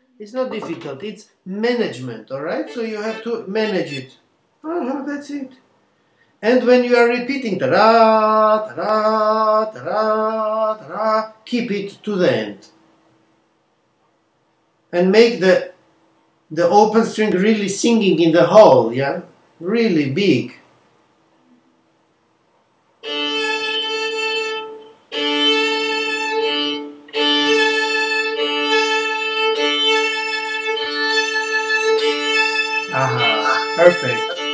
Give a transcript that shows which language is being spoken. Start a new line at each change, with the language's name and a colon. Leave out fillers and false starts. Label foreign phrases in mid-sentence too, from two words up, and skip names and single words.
English: It's not difficult. It's management, all right? So you have to manage it. That's it. And when you are repeating ta-ra, ta-ra, ta-ra, ta-ra, keep it to the end. And make the open string really singing in the hole, yeah? Really big. Aha, perfect.